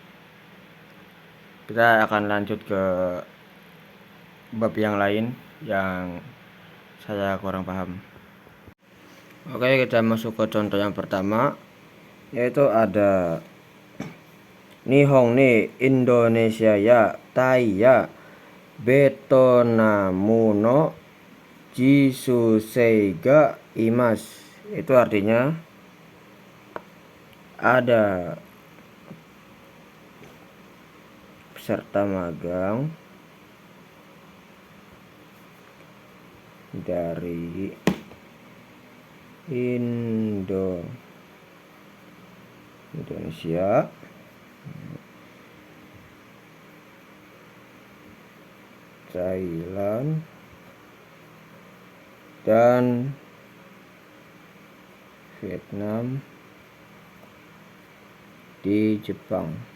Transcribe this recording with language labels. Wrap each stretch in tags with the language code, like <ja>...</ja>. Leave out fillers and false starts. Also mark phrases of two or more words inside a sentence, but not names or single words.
<id>Kita akan lanjut ke bab yang lain yang saya kurang paham. Oke, kita masuk ke contoh yang pertama, yaitu ada</id> <ja>日本にインドネシアやタイやベトナムの実習生がいます.</ja> <id>Itu artinya ada peserta magang dari Indonesia Thailand dan Vietnam di Jepang.</id>